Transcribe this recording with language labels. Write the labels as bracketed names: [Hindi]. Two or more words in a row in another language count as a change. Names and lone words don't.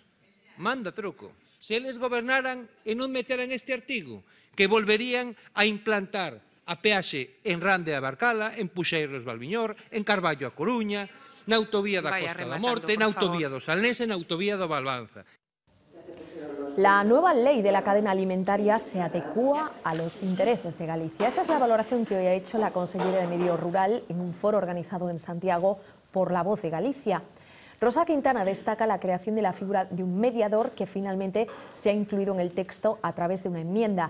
[Galician] Manda truco. Se eles gobernaran e non meteran este artigo, que volverían a implantar a peaxe en Rande a Barcala, en Puxeiros Valviñor, en Carballo a Coruña, na autovía da Costa da Morte, na autovía do Salnés e na autovía do Valbanza. [Spanish] La nueva ley de la cadena alimentaria se adecúa a los intereses de Galicia. Esa es la valoración que hoy ha hecho la consellera de Medio Rural en un foro organizado en Santiago por La Voz de Galicia. Rosa Quintana destaca la creación de la figura de un mediador que finalmente se ha incluido en el texto a través de una enmienda.